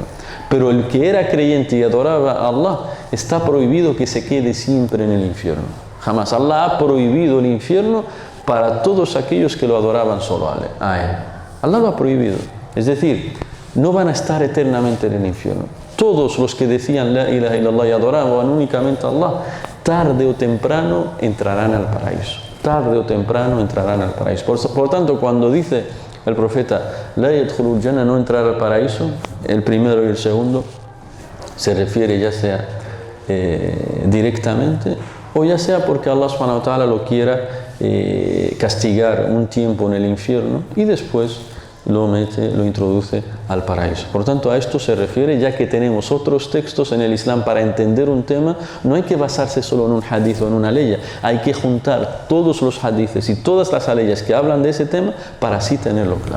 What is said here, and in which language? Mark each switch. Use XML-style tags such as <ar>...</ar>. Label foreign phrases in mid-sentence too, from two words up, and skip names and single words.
<es>Pero el que era creyente y adoraba a Allah, está prohibido que se quede siempre en el infierno. Jamás. Allah ha prohibido el infierno para todos aquellos que lo adoraban solo a Él. Allah lo ha prohibido. Es decir, no van a estar eternamente en el infierno. Todos los que decían</es> <ar>لا إله إلا الله</ar> <es>y adoraban únicamente a Allah, tarde o temprano entrarán al paraíso. Tarde o temprano entrarán al paraíso. Por tanto, cuando dice el profeta</es> <ar>لا يدخل الجنة,</ar> <es>no entrar al paraíso, el primero y el segundo, se refiere ya sea directamente o ya sea porque Allah</es> <ar>سبحانه وتعالى</ar> <es>lo quiera castigar un tiempo en el infierno y después lo introduce al paraíso. Por tanto, a esto se refiere, ya que tenemos otros textos en el Islam para entender un tema. No hay que basarse solo en un hadith o en una ley, hay que juntar todos los hadithes y todas las aleyas que hablan de ese tema para así tenerlo claro.</es>